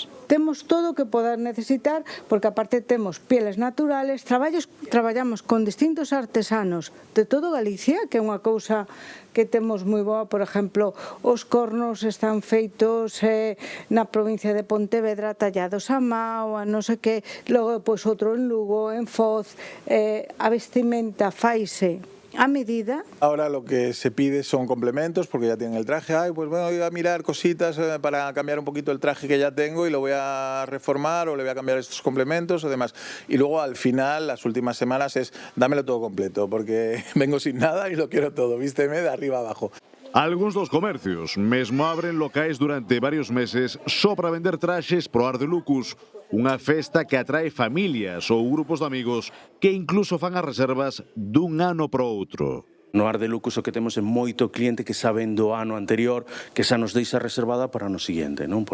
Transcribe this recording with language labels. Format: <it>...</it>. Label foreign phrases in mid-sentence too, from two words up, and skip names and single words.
<gl>Temos todo o que poder necesitar, porque aparte temos</gl> <es>pieles naturales,</es> <gl>traballamos con distintos artesanos de todo Galicia, que é unha cousa que temos moi boa. Por exemplo, os cornos están feitos na provincia de Pontevedra, tallados a mao, a non sei que, logo pois outro en Lugo, en Foz, a vestimenta faise a medida.</gl> <es>Ahora lo que se pide son complementos porque ya tienen el traje. Ay, pues bueno, voy a mirar cositas para cambiar un poquito el traje que ya tengo y lo voy a reformar o le voy a cambiar estos complementos o demás. Y luego al final, las últimas semanas es dámelo todo completo porque vengo sin nada y lo quiero todo, vísteme de arriba abajo.</es> <gl>Algúns dos comercios mesmo abren locais durante varios meses só para vender traxes pro Arte Lucus, unha festa que atrae familias ou grupos de amigos que incluso fan as reservas dun ano pro outro. No Arte Lucus o que temos é moito cliente que xa ven do ano anterior, que xa nos deixa reservada para o ano seguinte, non?</gl>